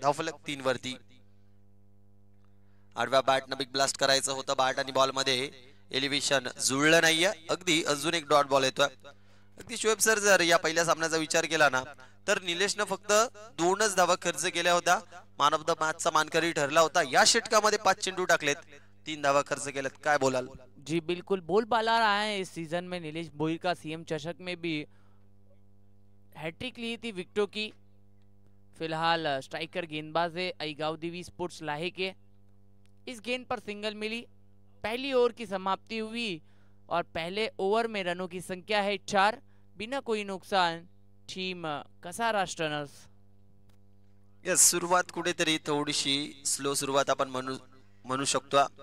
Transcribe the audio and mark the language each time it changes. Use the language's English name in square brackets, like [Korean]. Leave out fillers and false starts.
[Marathi] धावफलक 3 वरती। आडव्या बॅटनं बिग ब्लास्ट करायचं होतं। बॅट आणि बॉल मध्ये एलिव्हेशन जुळलं नाहीये. अगदी अजून एक डॉट बॉल येतोय. अगदी शोएब सर जर या पहिल्या सामन्याचा विचार केला ना तर निलेशनं फक्त 2च धावा खर्च केल्या होत्या. मॅन ऑफ द मॅचचा मानकरी ठरला होता. या षटकामध्ये 5 चेंडू टाकलेत, 3 धावा खर्च केल्यात. काय बोलाल? [Hindi] जी बिल्कुल बोलबाला रहा है इस सीजन में नीलेश भोईर का। सीएम चषक में भी हैट्रिक ली थी विकेटों की। फिलहाल स्ट्राइकर गेंदबाज है अईगाव देवी स्पोर्ट्स लाहे के। इस गेंद पर सिंगल मिली, पहली ओवर की समाप्ति हुई और पहले ओवर में रनों की संख्या है 4, बिना कोई नुकसान टीम कसारा स्टनर्स। [Marathi] यस, सुरुवात कुठेतरी थोडीशी स्लो सुरुवात आपण म्हणू शकतो.